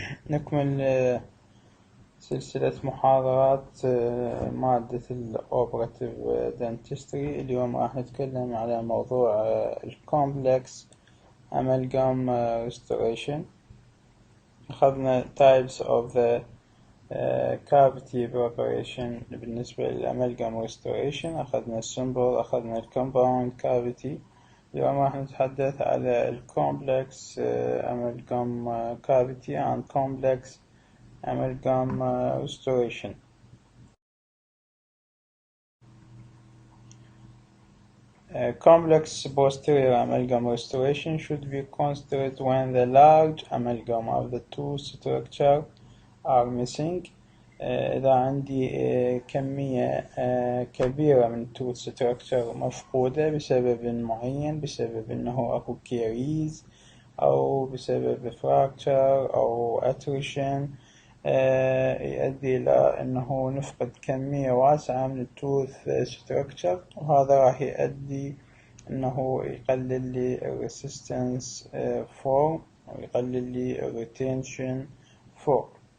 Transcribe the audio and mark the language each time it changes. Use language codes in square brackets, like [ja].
[ar] نكمل سلسلة محاضرات مادة الأوبراتيف دنتستري. اليوم راح نتكلم على موضوع الكومبلكس [en] amalgam restoration. [ar] أخذنا [en] types of the cavity preparation [ar] بالنسبة للأمالجام restoration. أخذنا السمبل، أخذنا الكومباوند cavity. اليوم راح نتحدث على الكومبلكس [en] amalgam cavity and complex amalgam restoration. Complex posterior amalgam restoration should be considered when the large amalgam of the tooth structure are missing. [ar] إذا عندي كمية كبيرة من [en] tooth structure [ar] مفقودة بسبب معين، بسبب إنه أكو كيريز أو بسبب fracture أو attrition، يؤدي إلى أنه نفقد كمية واسعة من التوث ستراكشر، وهذا راح يؤدي أنه يقلل لي [en] resistance form [ar] ويقلل لي [en] retention form.